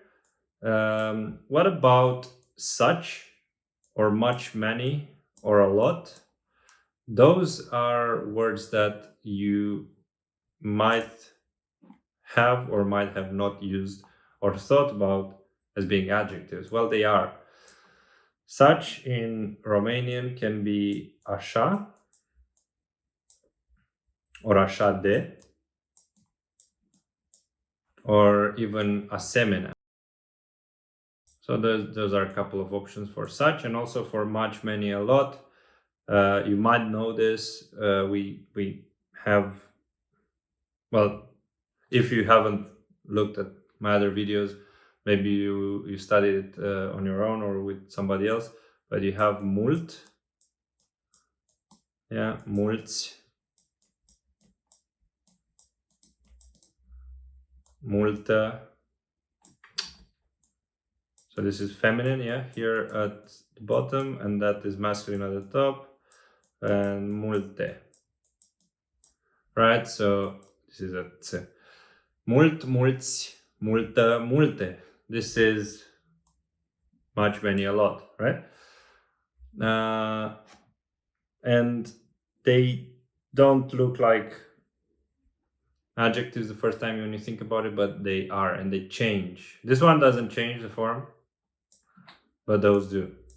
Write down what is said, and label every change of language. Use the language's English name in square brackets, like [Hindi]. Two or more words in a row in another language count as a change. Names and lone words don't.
[English] What about such, or much, many, or a lot? Those are words that you might have or might have not used or thought about as being adjectives. Well, they are. Such in Romanian can be așa or [Romanian] așa de, [English] or even asemenea. So those are a couple of options for such, and also for much, many, a lot. You might know this. We have, well, if you haven't looked at my other videos, maybe you studied it on your own or with somebody else, but you have mult. [Romanian] Yeah, mulți. Multă. [English] So this is feminine, yeah, here at the bottom, and that is masculine at the top, and multe. Right, so this is a ts. [Romanian] Mult, mulți, multă, multe. [English] This is much, many, a lot, right? And they don't look like adjectives the first time when you think about it, but they are, and they change. This one doesn't change the form, but those do.